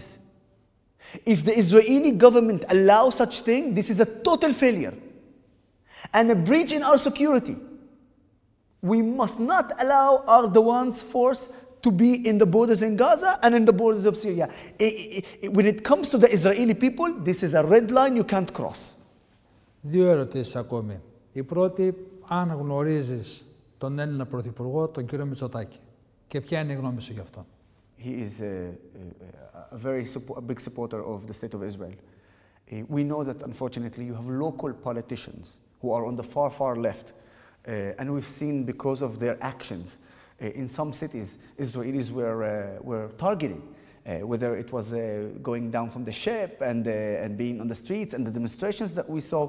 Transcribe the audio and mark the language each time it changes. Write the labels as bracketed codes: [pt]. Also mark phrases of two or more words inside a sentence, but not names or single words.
[en] If the Israeli government allows such thing, this is a total failure and a breach in our security. We must not allow Erdogan's force to be in the borders in Gaza and in the borders of Syria. When it comes to the Israeli people, this is a red line you can't cross. [el] Δύο ερωτήσεις ακόμη. Η πρώτη, αν γνωρίζεις τον Έλληνα Πρωθυπουργό, τον κύριο Μητσοτάκη, και ποια είναι η γνώμη σου γι' αυτό? [en] He is a very big supporter of the state of Israel. We know that unfortunately you have local politicians who are on the far left, and we've seen because of their actions in some cities, Israelis were targeted, whether it was going down from the ship and being on the streets and the demonstrations that we saw.